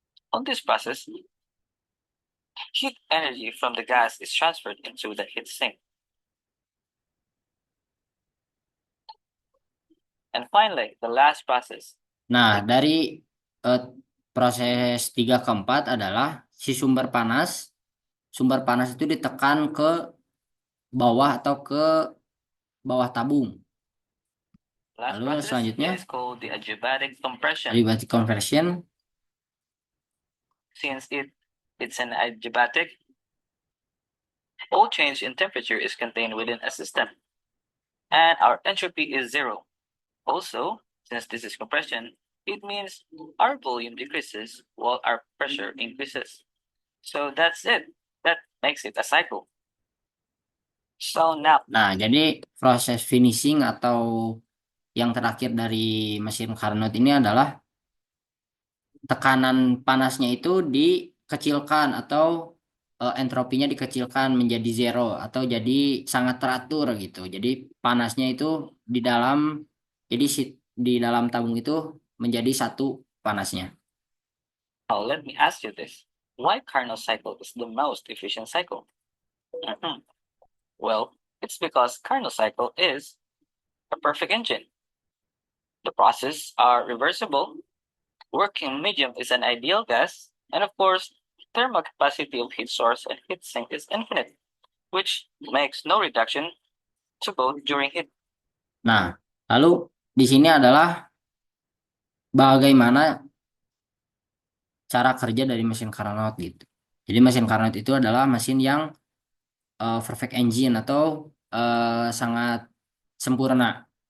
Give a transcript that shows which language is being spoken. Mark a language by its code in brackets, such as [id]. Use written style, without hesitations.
[en] On this process, heat energy from the gas is transferred into the heat sink. And finally, the last process. [id] Nah, dari proses 3 ke 4 adalah si sumber panas itu ditekan ke bawah atau ke bawah tabung. [en] Last [id] Lalu [en] process [id] selanjutnya [en] is called the adiabatic compression. adiabatic conversion. Since it's an adiabatic, all change in temperature is contained within a system, and our entropy is zero. Also, since this is compression, it means our volume decreases while our pressure increases. So that's it. That makes it a cycle. So now, [id] Nah, jadi proses finishing atau yang terakhir dari mesin Carnot ini adalah tekanan panasnya itu dikecilkan atau entropinya dikecilkan menjadi zero atau jadi sangat teratur gitu. Jadi panasnya itu di dalam di dalam tabung itu menjadi satu panasnya. [en] let me ask you this. Why Carnot cycle is the most efficient cycle? Mhm. Well, it's because Carnot cycle is a perfect engine. The processes are reversible, working medium is an ideal gas, and of course, thermal capacity of heat source and heat sink is infinite, which makes no reduction to both during heat. [id] Nah, lalu di sini adalah bagaimana cara kerja dari mesin Carnot gitu. Jadi mesin Carnot itu adalah mesin yang [en] perfect engine [id] atau sangat sempurna.